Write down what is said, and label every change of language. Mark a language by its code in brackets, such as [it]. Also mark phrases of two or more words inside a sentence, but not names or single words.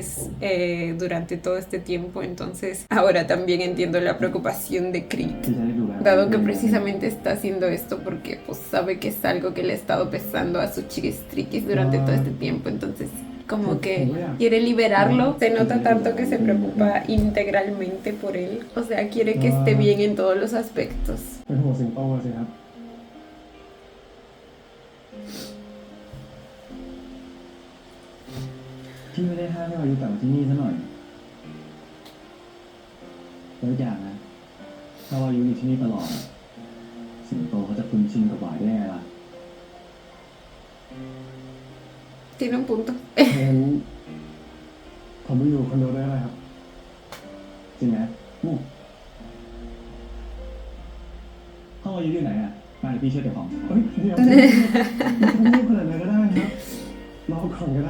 [es] durante todo este tiempo, entonces ahora también entiendo la preocupación de Creed, dado que precisamente está haciendo esto porque pues sabe que es algo que le ha estado pesando a su chiquistriquis durante todo este tiempo, entonces como que quiere liberarlo, se nota tanto que se preocupa integralmente por él, o sea, quiere que esté bien en todos los aspectos. [th] เป็นห่วงสิงโตสิครับ พี่ไม่ได้ห้ามให้วายุกลับมาที่นี่ซะหน่อยแล้วอย่างนะถ้าวายุอยู่ที่นี่ตลอดสิงโตเขาจะคุ้นชินกับหวายได้ไงล่ะ [es] Tiene un punto. [th] งั้นผมไปอยู่คอนโดได้เลยครับ จริงไหมห้องวายุอยู่ไหนอ่ะมาเดี๋ยวพี่ช่วยเก็บของ เฮ้ยเดี๋ยวไม่ต้องรีบขนาดนั้นก็ได้ครับรอก่อนก็ได้